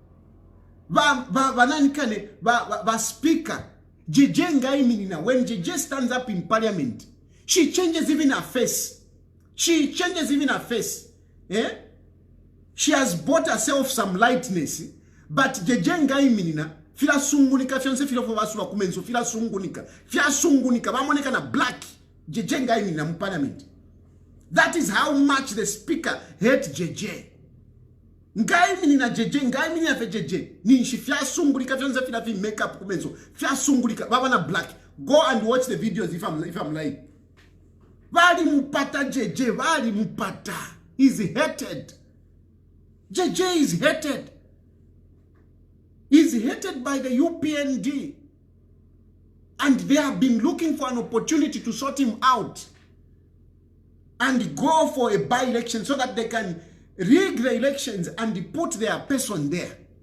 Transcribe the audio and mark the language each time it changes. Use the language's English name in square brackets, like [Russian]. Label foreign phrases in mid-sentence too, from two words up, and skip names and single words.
[English] Speaker JJ Ngaiminina, when JJ stands up in parliament, she changes even her face. She changes even her face. She has bought herself some lightness. But JJ Ngaiminina, [Bemba] fila sungunika, fianse fila fovasula kumenso, fila sungunika, bamoneka na black, JJ Ngaiminina mu parliament. [English] That is how much the speaker hates JJ. [Bemba] Ngaiminina JJ, Ngaiminina fe JJ. Ninshi fia sungulika, fianse fila fi makeup kumenso, fia sungulika, babana black. [English] Go and watch the videos if I'm lying. [Bemba] Vali mupata JJ, vali mupata. [English] He's hated. JJ is hated. He's hated by the UPND. And they have been looking for an opportunity to sort him out and go for a by-election so that they can rig the elections and put their person there.